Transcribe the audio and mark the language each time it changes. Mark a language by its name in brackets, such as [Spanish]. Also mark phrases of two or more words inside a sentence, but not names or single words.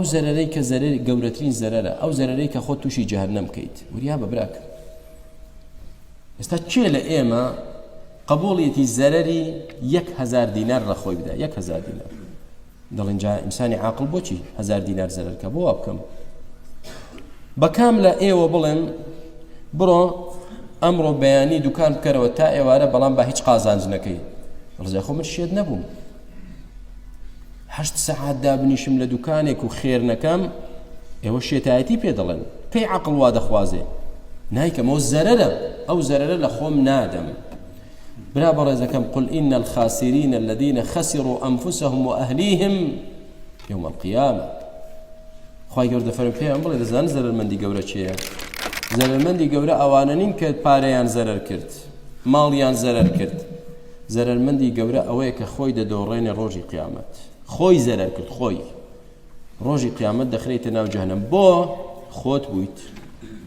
[Central Kurdish] زەرەرەی کە زەرەری گەورەترین زەرەرە ئەو زەرەرەی کە خۆت تووشی جەهەنەم بکەیت وریا بە براکە ئێستا چێ لە ئێمە قبوڵیەتی زەرەری 1000 دینار لە خۆی بدا 1000 دینار دەڵێن جا ئینسانی عاقڵ بۆچی 1000 دینار زەرەر کە بۆ وا بکەم بەکام لە ئێوە بڵێن بڕۆ ئەمڕۆ بەیانی دوکان بکەرەوە تا ئێوارە بەڵام با هیچ قازانج نەکەی ڕزای خۆ من شێت نەبووم 8 سەعات دابنیشم لە دوکانێک و خێر نەکەم ئێوە شێتایەتی پێ دەڵێن پێی عەقڵ وا دەخوازێ نایکەمەوە زەرەرە ئەو زەرەرە لە خۆم نادەم برا بەڕێزەکەم [Arabic] قل إن الخاسرين الذين خسروا أنفسهم وأهليهم يوم القيامة [Central Kurdish] خوای گەورە دەفەرمێ پێیان بڵێ دەزانن زەرەرمەندی گەورە چێیە زەرەرمەندی گەورە ئەوانە نین کە پارەیان زەرەر کرد ماڵیان زەرەر کرد زەرەرمەندی گەورە ئەوەیە کە خۆی دەدۆڕێنێ ڕۆژی قیامەت خۆی زەرەر کرد خۆی ڕۆژی قیامەت دەخرێتە ناو جەهەنەم بۆ خۆت بوویت